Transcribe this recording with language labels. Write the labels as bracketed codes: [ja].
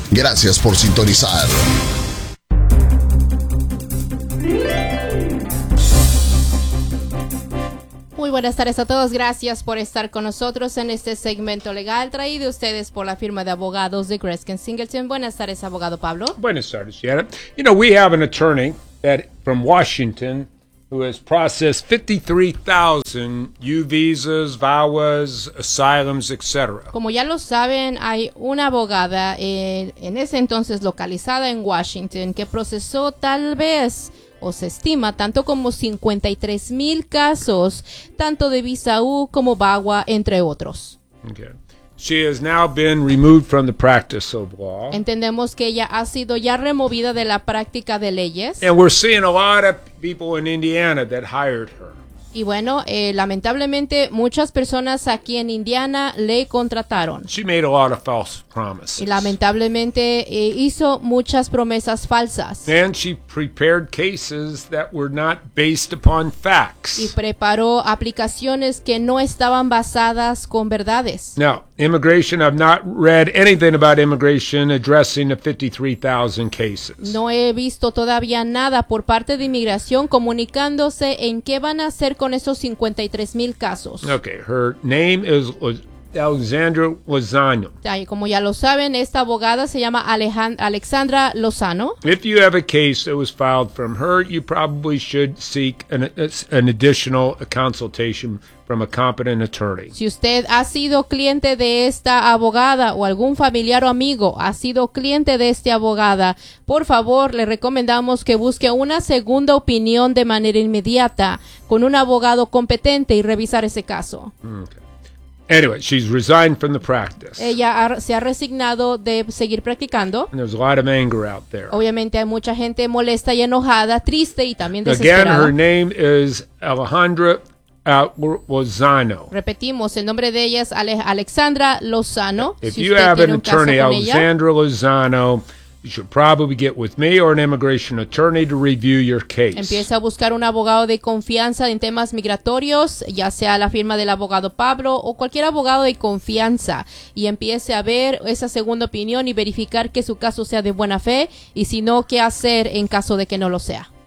[es] Gracias por sintonizar. Muy buenas tardes a todos, gracias por estar con nosotros en este segmento legal traído a ustedes por la firma de abogados de Greskin Singleton. Buenas tardes, abogado Pablo. Buenas tardes, Sierra. [en] You know, we have an attorney that from Washington who has processed 53,000 U visas, VAWAs, asylums, etc. [es] Como ya lo saben, hay una abogada en ese entonces localizada en Washington que procesó tal vez o se estima tanto como 53,000 casos, tanto de visa U como VAWA, entre otros. [en] Okay. She has now been removed from the practice of law. [es] Entendemos que ella ha sido ya removida de la práctica de leyes. [en] And we're seeing a lot of people in Indiana that hired her. [es] Y bueno, lamentablemente muchas personas aquí en Indiana le contrataron. [en] She made a lot of false promises. [es] Y lamentablemente hizo muchas promesas falsas. [en] And she prepared cases that were not based upon facts. [es] Y preparó aplicaciones que no estaban basadas con verdades. [en] No, immigration, I've not read anything about immigration addressing the 53,000 cases. [es] No he visto todavía nada por parte de inmigración comunicándose en qué van a hacer con esos 53,000 casos. [en] Okay, her name is Alexandra Lozano. [es] Como ya lo saben, esta abogada se llama Alexandra Lozano. [en] If you have a case that was filed from her, you probably should seek an additional consultation from a competent attorney. [es] Si usted ha sido cliente de esta abogada o algún familiar o amigo ha sido cliente de esta abogada, por favor, le recomendamos que busque una segunda opinión de manera inmediata con un abogado competente y revisar ese caso. [en] Okay. Anyway, she's resigned from the practice. [es] Ella se ha resignado de seguir practicando. [en] And there's a lot of anger out there. [es] Obviamente hay mucha gente molesta y enojada, triste y también desesperada. [en] Again, her name is Alejandra Lozano. [es] Repetimos, el nombre de ella es Alexandra Lozano. [en] If you have an attorney, Alexandra Lozano, you should probably get with me or an immigration attorney to review your case. [es] Empieza a buscar un abogado de confianza en temas migratorios, ya sea la firma del abogado Pablo o cualquier abogado de confianza, y empiece a ver esa segunda opinión y verificar que su caso sea de buena fe, y si no, qué hacer en caso de que no lo sea.